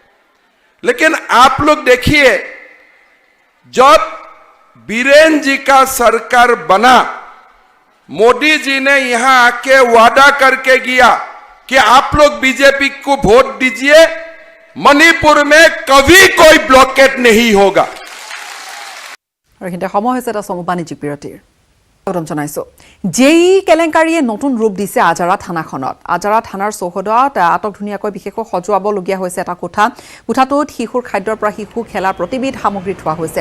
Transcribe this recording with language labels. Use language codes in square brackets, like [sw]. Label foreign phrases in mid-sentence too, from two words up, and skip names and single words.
[hi] लेकिन आप लोग देखिए, जब बीरेन जी का सरकार बना, मोदी जी ने यहां आके वादा करके गया कि आप लोग बीजेपी को वोट दीजिए, मणिपुर में कभी कोई ब्लॉकेट नहीं होगा। [as] আৰু কিন্তু সময় হৈছে এটা চমু বাণিজ্যিক বিৰতিৰ। স্বাগতম জনাইছো। জেই কেলেংকাৰীয়ে নতুন ৰূপ দিছে আজাৰা থানাখনত। আজাৰা থানাৰ চৌহদত আটক ধুনীয়াকৈ বিশেষকৈ সজোৱাবলগীয়া হৈছে এটা কোঠা। কোঠাটোত শিশুৰ খাদ্যৰ পৰা শিশু খেলাৰ প্ৰতিবিধ সামগ্ৰী থোৱা হৈছে।